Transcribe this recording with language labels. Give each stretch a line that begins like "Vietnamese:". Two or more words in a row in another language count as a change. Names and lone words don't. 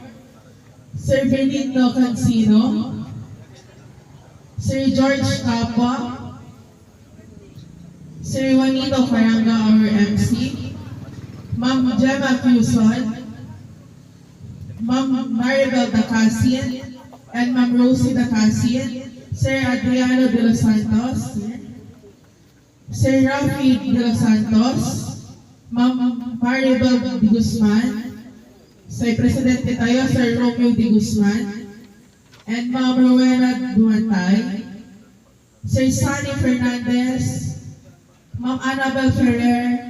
English: Sir Benito Cancino, Sir George Capua, Sir Juanito Caranga, our MC, Ma'am Gemma Fuson, Ma'am Maribel Dacasin, and Ma'am Rosie Dacasin, Sir Adriano de los Santos, Sir Rafi de los Santos, Ma'am Maribel
Filipino: de Guzman, sa Presidente tayo, Sir Romeo de Guzman, and Ma'am
English: Rowena Duantay, Sir Sunny Fernandez, Ma'am Annabel Ferrer,